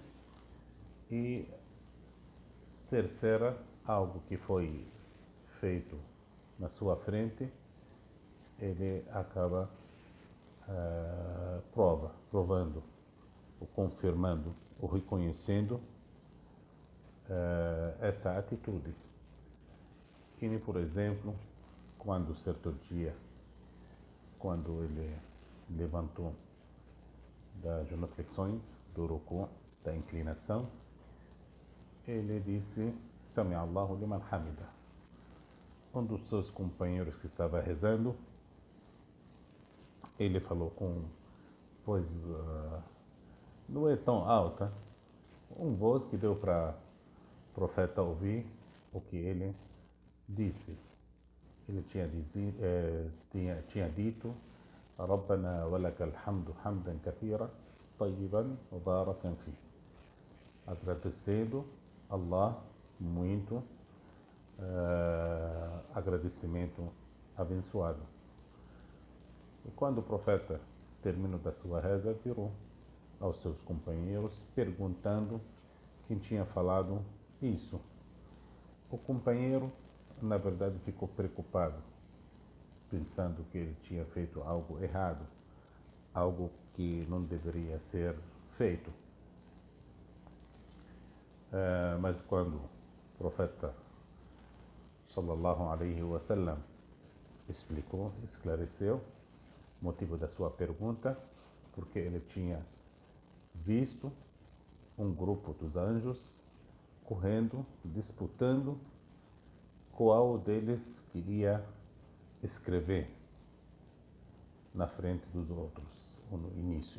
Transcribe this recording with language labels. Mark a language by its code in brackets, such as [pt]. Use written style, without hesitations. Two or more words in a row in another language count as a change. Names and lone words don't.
[pt] E terceira, algo que foi feito na sua frente, ele acaba provando, ou confirmando, ou reconhecendo essa atitude. E, por exemplo, quando certo dia, quando ele levantou das genuflexões, do ruku, da inclinação, ele disse: [ar] سمع الله لمن حمده. [pt] Um dos seus companheiros que estava rezando, ele falou com voz não é tão alta, voz que deu para o profeta ouvir o que ele disse. Ele tinha dito: [ar] ربنا ولك الحمد حمدا كثيرا طيبا مباركا فيه. [pt] Agradecendo Allah muito, agradecimento abençoado. E quando o profeta terminou da sua reza, virou aos seus companheiros perguntando quem tinha falado isso. O companheiro, na verdade, ficou preocupado, pensando que ele tinha feito algo errado, algo que não deveria ser feito. Mas quando o profeta [ar] صلى الله عليه وسلم [pt] explicou, esclareceu o motivo da sua pergunta, porque ele tinha visto um grupo dos anjos correndo, disputando qual deles queria escrever na frente dos outros, no início.